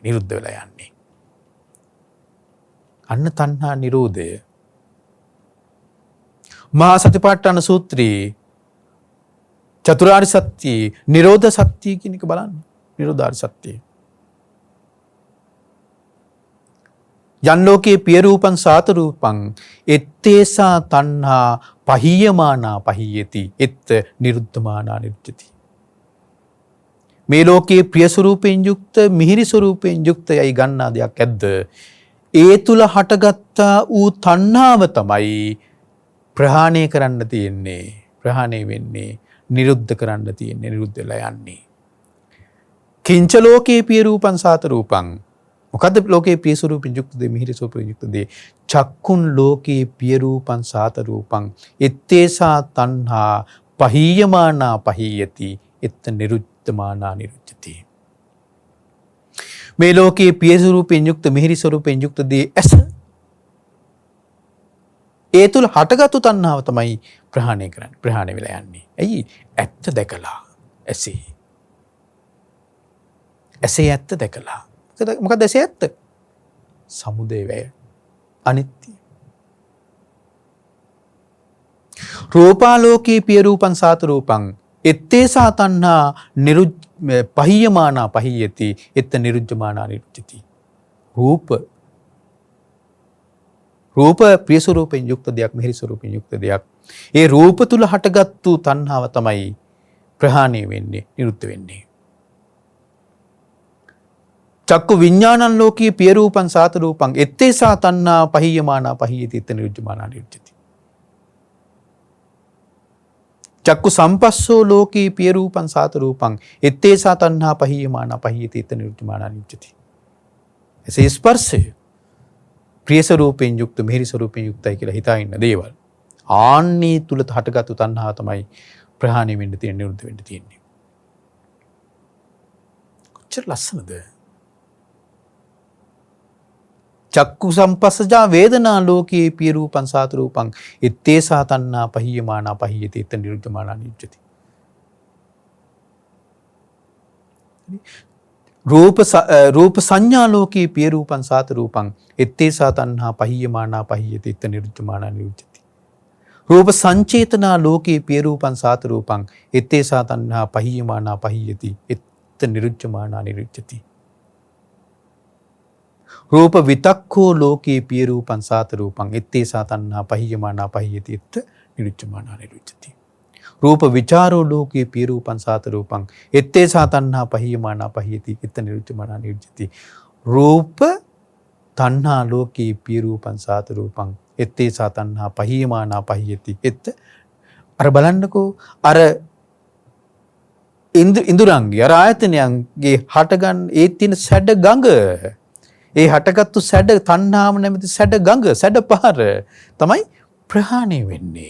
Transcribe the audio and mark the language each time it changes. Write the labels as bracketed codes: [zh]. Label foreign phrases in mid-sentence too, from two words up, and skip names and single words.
[si] නිරුද්ධ වෙලා යන්නේ. අන්න තණ්හා නිරෝධය. මහා සතිපට්ඨාන සූත්‍රයේ චතුරාර්ය සත්‍ය නිරෝධ සත්‍ය කියන එක බලන්න. නිරෝධාර්ය සත්‍ය. [pi] යන් ලෝකේ පිය රූපං සාත රූපං ettesa තණ්හා පහියමානා පහියති එත් නිරුද්ධමානා නිරුද්ධති. [si] මේ ලෝකයේ ප්‍රිය ස්වරූපයෙන් යුක්ත මිහිරි ස්වරූපයෙන් යුක්ත යයි ගන්නා දෙයක් ඇද්ද? ඒ තුල හටගත්තා වූ තණ්හාව තමයි ප්‍රහාණය කරන්න තියෙන්නේ. ප්‍රහාණය වෙන්නේ නිරුද්ධ කරන්න තියෙන්නේ. නිරුද්ධ වෙලා යන්නේ. [pi] කිංච ලෝකේ පිය රූපං සාත රූපං. [si] මොකද්ද ලෝකේ පිය ස්වරූපයෙන් යුක්තද මිහිරි ස්වරූපයෙන් යුක්තද? [pi] චක්කුන් ලෝකේ පිය රූපං සාත රූපං ettesa තණ්හා පහියමානා පහියති එත් නිරුද්ධමානා නිරුද්ධති. [si] මේ ලෝකයේ පිය ස්වරූපයෙන් යුක්ත මිහිරි ස්වරූපයෙන් යුක්ත දේ ඇස. ඒ තුල හටගත්තු තණ්හාව තමයි ප්‍රහාණය කරන්නේ. ප්‍රහාණය වෙලා යන්නේ. ඇයි? ඇත්ත දැකලා. ඇසේ ඇත්ත දැකලා. මොකද ඇසේ ඇත්ත? සමුදය වය. [pi] අනිත්‍ය. රූපාලෝකේ පිය රූපං සාත රූපං ettesa තණ්හා පහියමානා පහියති එත් නිරුද්ධමානා නිරුද්ධති. [si] රූප ප්‍රිය ස්වරූපයෙන් යුක්ත දෙයක්, මිහිරි ස්වරූපයෙන් යුක්ත දෙයක්. ඒ රූප තුල හටගත්තු තණ්හාව තමයි ප්‍රහාණය වෙන්නේ, නිරුද්ධ වෙන්නේ. [pi] චක්කු විඥානං ලෝකී පිය රූපං සාත රූපං ettesa තණ්හා පහියමානා පහියති එත් නිරුද්ධමානා නිරුද්ධති. චක්කු සම්පස්සෝ ලෝකී පිය රූපං සාත රූපං ettesa තණ්හා පහියමානා පහියති එත් නිරුද්ධමානා නිරුද්ධති. [si] එසේ ස්පර්ශය ප්‍රිය ස්වරූපයෙන් යුක්ත මිහිරි ස්වරූපයෙන් යුක්තයි කියලා හිතා ඉන්න දේවල්. ආන්නේ තුල හටගත්තු තණ්හාව තමයි ප්‍රහාණය වෙන්න තියෙන, නිරුද්ධ වෙන්න තියෙන්නේ. කොච්චර ලස්සනද? [pi] චක්කු සම්පස්සජා වේදනා ලෝකේ පිය රූපං සාත රූපං ettesa තණ්හා පහියමානා පහියති එත් නිරුද්ධමානා නිරුද්ධති. රූප සංඥා ලෝකේ පිය රූපං සාත රූපං ettesa තණ්හා පහියමානා පහියති එත් නිරුද්ධමානා නිරුද්ධති. රූප සංචේතනා ලෝකේ පිය රූපං සාත රූපං ettesa තණ්හා පහියමානා පහියති එත් නිරුද්ධමානා නිරුද්ධති. රූප විතක්ඛෝ ලෝකේ පිය රූපං සාත රූපං ettesa තණ්හා පහියමානා පහියති එත් නිරුද්ධමානා නිරුද්ධති. රූප විචාරෝ ලෝකේ පිය රූපං සාත රූපං ettesa තණ්හා පහියමානා පහියති එත් නිරුද්ධමානා නිරුද්ධති. රූප තණ්හා ලෝකේ පිය රූපං සාත රූපං ettesa තණ්හා පහියමානා පහියති එත්. [si] අර බලන්නකෝ අර ඉඳුරංගේ අර ආයතනයන්ගේ හටගන්න ඒ තියෙන සැඩ ගඟ, ඒ හටගත්තු සැඩ තණ්හාව නැමැති සැඩ ගඟ, සැඩ පහර තමයි ප්‍රහාණය වෙන්නේ.